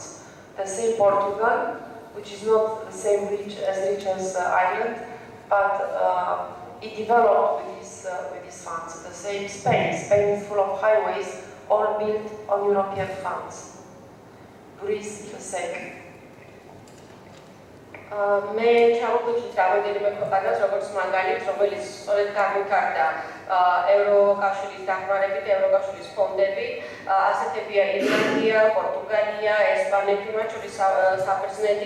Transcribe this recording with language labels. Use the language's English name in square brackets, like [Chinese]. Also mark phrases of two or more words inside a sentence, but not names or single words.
[English] The same Portugal, which is not the same rich as Ireland, but it developed with these funds. The same Spain. Spain is full of highways, all built on European funds. Greece, the same. [Georgian] მე ჩამოვიწყდი რამოდენიმე ქვეყანას, როგორც მაგალითს, რომელიც სწორედ გამიხარდა ევროკავშირის დახმარებით, ევროკავშირის ფონდები, ასეთებია ირლანდია, პორტუგალია, ესპანეთი, მათ შორის საბერძნეთი.